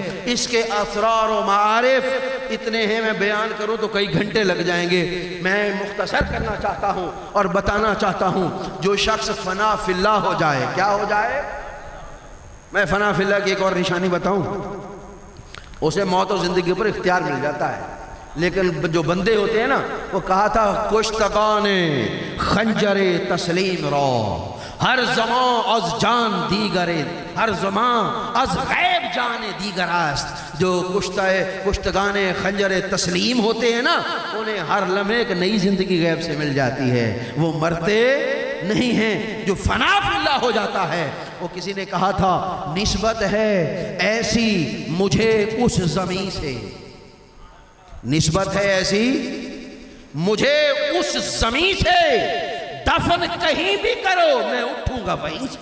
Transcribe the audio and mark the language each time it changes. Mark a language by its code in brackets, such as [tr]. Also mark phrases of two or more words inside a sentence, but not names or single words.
[ur] اس کے اسرار و معارف اتنے ہیں، میں بیان کروں تو کئی گھنٹے لگ جائیں گے، میں مختصر کرنا چاہتا ہوں اور بتانا چاہتا ہوں۔ جو شخص [ar] فنا فی اللہ [ur] ہو جائے، کیا ہو جائے؟ میں [ar] فنا فی اللہ [ur] کی ایک اور نشانی بتاؤں، اسے موت و زندگی پر اختیار مل جاتا ہے، لیکن جو بندے ہوتے ہیں نا، وہ کہا تھا [fa] کشتگان خنجر تسلیم رو، ہر زمان از جان دیگر، ہر زمان از غیب جان دیگر است۔ [ur] جو [fa] کشتگان خنجر تسلیم [ur] ہوتے ہیں نا انہیں ہر لمحے ایک نئی زندگی غیب سے مل جاتی ہے، وہ مرتے نہیں ہیں۔ جو [ar] فنا فی اللہ [ur] ہو جاتا ہے، وہ کسی نے کہا تھا نسبت ہے ایسی مجھے اس زمین سے، نسبت ہے ایسی مجھے اس زمین سے، دفن کہیں بھی کرو میں اٹھوں گا وہیں سے۔